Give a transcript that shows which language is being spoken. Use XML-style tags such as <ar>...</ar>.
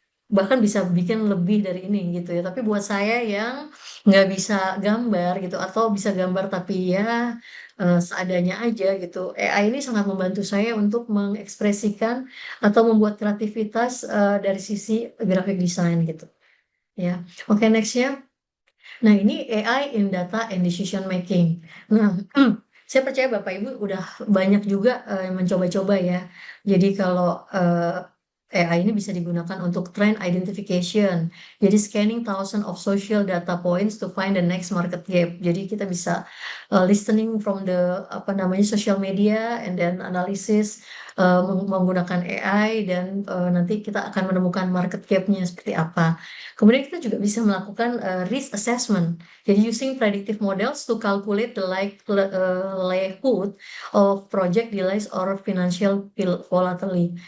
<id>bahkan bisa bikin lebih dari ini gitu ya. Tapi buat saya yang nggak bisa gambar gitu atau bisa gambar tapi ya seadanya aja gitu, AI ini sangat membantu saya untuk mengekspresikan atau membuat kreativitas dari sisi graphic design gitu ya. Oke, nextnya. Nah, ini</id> <en>AI in data and decision making.</en> <id>Nah, saya percaya Bapak Ibu udah banyak juga yang mencoba-coba ya. Jadi kalau AI ini bisa digunakan untuk trend identification. Jadi</id> <en>scanning thousand of social data points to find the next market gap.</en> <id>Jadi kita bisa</id> <en>listening from the</en> <id>apa namanya</id> <en>social media and then analysis</en> <id>menggunakan AI dan nanti kita akan menemukan market gap-nya seperti apa. Kemudian kita juga bisa melakukan risk assessment. Jadi</id> <en>using predictive models to calculate the likelihood of project delays or financial volatility.</en>